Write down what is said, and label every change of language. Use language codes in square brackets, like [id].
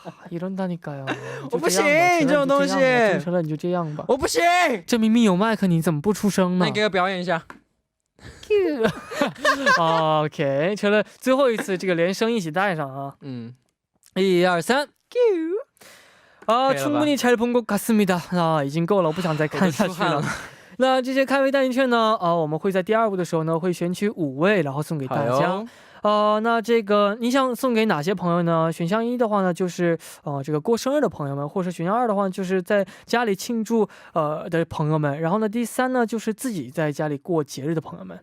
[ko] 이런다니까요. [zh] 我不行，这种东西。成了你就这样吧。我不行，这明明有麦克，你怎么不出声呢？那你给我表演一下。 OK， 成了最后一次，这个连声一起带上啊。 1、2、3。 [ko] 충분히 잘 본 것 같습니다. [zh] 已经够了，我不想再看下去了。那这些开胃代金券呢？我们会在第2部的时候呢，会选取5位，然后送给大家。那这个你想送给哪些朋友呢？选项1的话呢，就是这个过生日的朋友们，或者选项2的话，就是在家里庆祝的朋友们。然后呢，第3呢，就是自己在家里过节日的朋友们，